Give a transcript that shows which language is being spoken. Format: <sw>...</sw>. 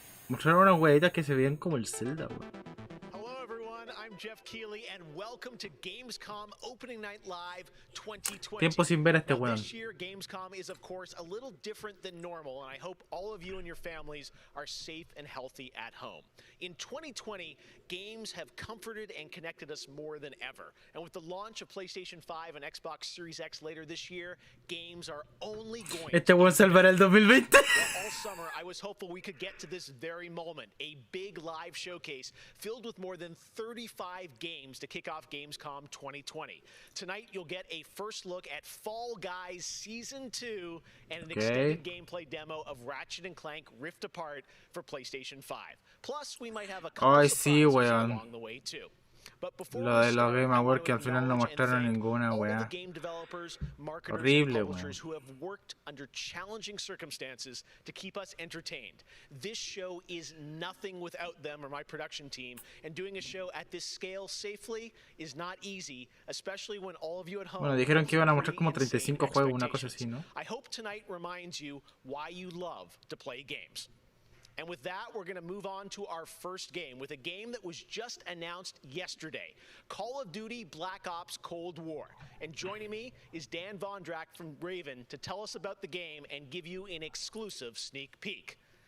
<es>Mostraron unas weitas que se veían como el Zelda, weón.</es> <en>I'm Jeff Keighley, and welcome to Gamescom Opening Night Live 2020.</en> <es>Tiempo sin ver a este weón.</es> <en>This year, Gamescom is, of course, a little different than normal, and I hope all of you and your families are safe and healthy at home. In 2020, games have comforted and connected us more than ever. And with the launch of PlayStation 5 and Xbox Series X later this year, games are only going</en> <es>Este weón salvará el 2020.</es> <en>All summer, I was hopeful we could get to this very moment, a big live showcase filled with more than 35 games to kick off Gamescom 2020. Tonight, you'll get a first look at Fall Guys Season 2 and an extended gameplay demo of Ratchet & Clank Rift Apart for PlayStation 5. Plus, we might have a couple surprises along the way too.</en> <es>Lo de los Game Awards que al final no mostraron ninguna weá. Horrible, weón.</es> <en>Who have worked under challenging circumstances to keep us entertained. This show is nothing without them or my production team, and doing a show at this scale safely is not easy, especially when all of you at home.</en> <es>Bueno, dijeron que iban a mostrar como 35 juegos, una cosa así, ¿no?</es> <en>I hope tonight reminds you why you love to play games. And with that, we're going to move on to our first game with a game that was just announced yesterday, Call of Duty Black Ops Cold War. And joining me is Dan Vondrack from Raven to tell us about the game and give you an exclusive sneak peek.</en>